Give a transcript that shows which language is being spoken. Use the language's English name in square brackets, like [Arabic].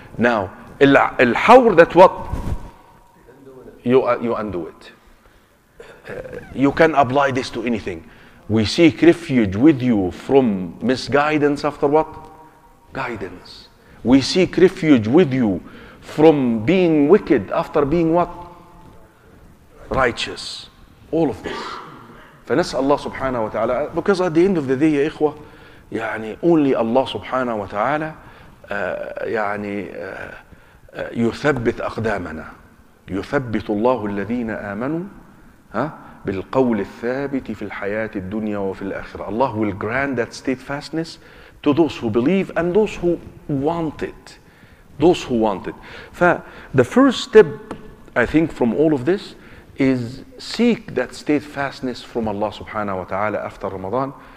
[English] Now, al-hawr, that's what? You undo it. You can apply this to anything. We seek refuge with you from misguidance after what? Guidance. We seek refuge with you from being wicked after being what? Righteous. All of this. [Arabic] فنسأل الله سبحانه وتعالى, [English] because at the end of the day [Arabic] يا إخوة, يعني only Allah سبحانه وتعالى يعني يثبت أقدامنا. يثبت الله الذين آمنوا بالقول الثابت في الحياة الدنيا وفي الآخرة. [English] Allah will grant that steadfastness to those who believe and those who want it. Those who want it. The first step, I think, from all of this is seek that steadfastness from Allah subhanahu wa ta'ala after Ramadan.